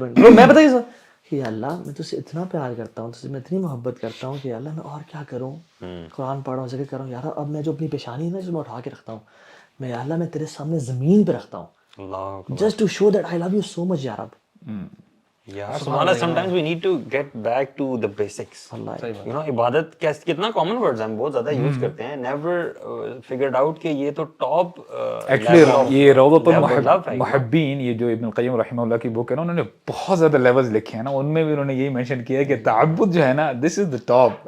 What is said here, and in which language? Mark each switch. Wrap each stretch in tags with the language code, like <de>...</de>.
<ur>میں پتہ ہے کہ اللہ میں تجھ سے اتنا پیار کرتا ہوں, تجھ سے میں اتنی محبت کرتا ہوں کہ اللہ میں اور کیا کروں, قرآن پڑھ رہا ہوں, ذکر کر رہا ہوں, یار اب میں جو اپنی پیشانی ہے نا جس میں اٹھا کے رکھتا ہوں, میں اللہ میں تیرے سامنے زمین پہ رکھتا ہوں,</ur> <en>just to show that I love you so much</en> <ur>یار. اب</ur> <en>سبحان اللہ, sometimes we need to get back to the basics. You know,</en> <ur>عبادت کتنا common words ہم بہت زیادہ یوز کرتے ہیں,</ur> <en>never figured out</en> <ur>کہ یہ تو ٹاپ. ایکچولی یہ روضۃ المحبین, یہ جو ابن القیم رحمہ اللہ کی بک ہے نا, انہوں نے بہت زیادہ لیولز لکھے ہیں نا, ان میں بھی انہوں نے یہی مینشن کیا ہے کہ تعبد جو ہے نا</ur> <en>This is the top.</en>